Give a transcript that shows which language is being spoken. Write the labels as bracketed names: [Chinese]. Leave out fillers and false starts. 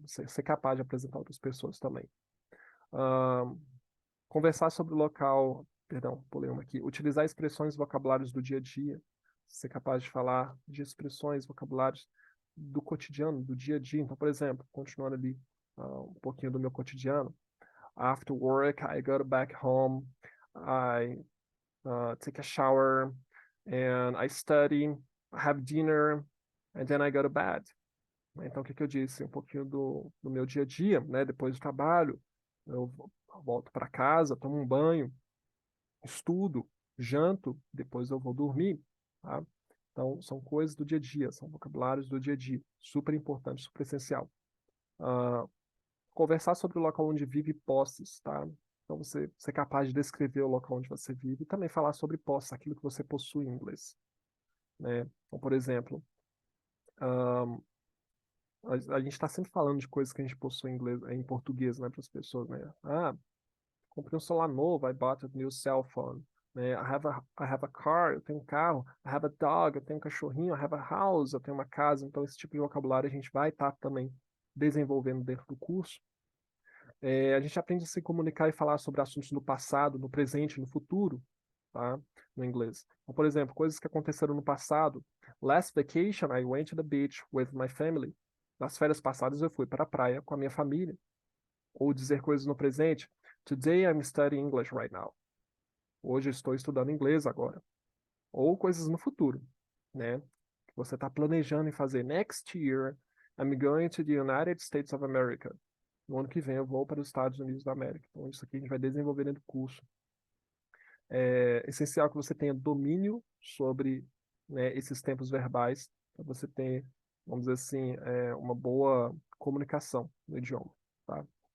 [Portuguese] Você ser capaz de apresentar outras pessoas também. Ahn, Conversar sobre o local, perdão, pulei uma aqui. Utilizar expressões e vocabulários do dia a dia. Ser capaz de falar de expressões, vocabulários do cotidiano, do dia a dia. Então, por exemplo, continuando ali um pouquinho do meu cotidiano. [English] After work, I go back home, I take a shower, and I study, I have dinner, and then I go to bed. [Portuguese] Então, o que que eu disse? Um pouquinho do meu dia a dia, né? Depois do trabalho, eu volto para casa, tomo um banho, estudo, janto, depois eu vou dormir, tá? Então, são coisas do dia a dia, são vocabulários do dia a dia, super importante, super essencial. Ah, Conversar sobre o local onde vive e posses, tá? Então, você ser capaz de descrever o local onde você vive e também falar sobre posses, aquilo que você possui em inglês, né? Então, por exemplo, ah, a gente está sempre falando de coisas que a gente possui em inglês, em português, né, para as pessoas, né? Comprei um celular novo, [English] I bought a new cell phone. [Portuguese] Né? [English] I have a car, [Portuguese] eu tenho um carro. [English] I have a dog, [Portuguese] eu tenho um cachorrinho. [English] I have a house, [Portuguese] eu tenho uma casa. Então, esse tipo de vocabulário a gente vai estar também desenvolvendo dentro do curso. A gente aprende a se comunicar e falar sobre assuntos no passado, no presente, no futuro, tá? No inglês. Então, por exemplo, coisas que aconteceram no passado. [English] Last vacation, I went to the beach with my family. [Portuguese] Nas férias passadas, eu fui para a praia com a minha família. Ou dizer coisas no presente. [English] Today I'm studying English right now. [Portuguese] Hoje eu estou estudando inglês agora. Ou coisas no futuro, né? Que você está planejando em fazer. [English] Next year, I'm going to the United States of America. [Portuguese] No ano que vem eu vou para os Estados Unidos da América. Então, isso aqui a gente vai desenvolver dentro do curso. É essencial que você tenha domínio sobre, né, esses tempos verbais, para você ter, vamos dizer assim, uma boa comunicação no idioma, tá?